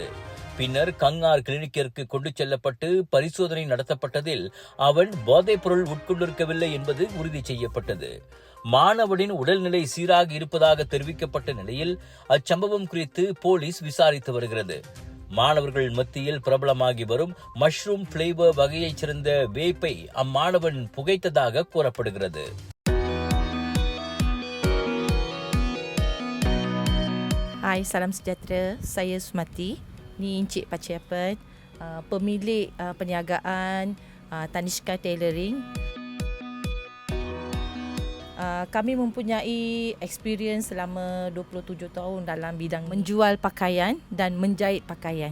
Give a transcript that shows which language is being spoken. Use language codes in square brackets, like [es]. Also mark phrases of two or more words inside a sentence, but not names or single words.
[ta] பின்னர் கங்கார் கிளினிக்கிற்கு கொண்டு செல்லப்பட்டு பரிசோதனை நடத்தப்பட்டதில் அவன் போதைப் பொருள் உட்கொண்டிருக்கவில்லை என்பது உறுதி செய்யப்பட்டது. மாணவனின் உடல்நிலை சீராக இருப்பதாக தெரிவிக்கப்பட்ட நிலையில் அச்சம்பவம் குறித்து போலீஸ் விசாரித்து வருகிறது. மாணவர்கள் மத்தியில் பிரபலமாகி வரும் [en] mushroom flavour [ta] வகையைச் சேர்ந்த வேப்பை அம்மாணவன் புகைத்ததாக கூறப்படுகிறது. [ms] Hai, salam sejahtera. Saya Sumati. Ni Encik Paciapan, pemilik perniagaan Tanishka Tailoring. Kami mempunyai experience selama 27 tahun dalam bidang menjual pakaian dan menjahit pakaian.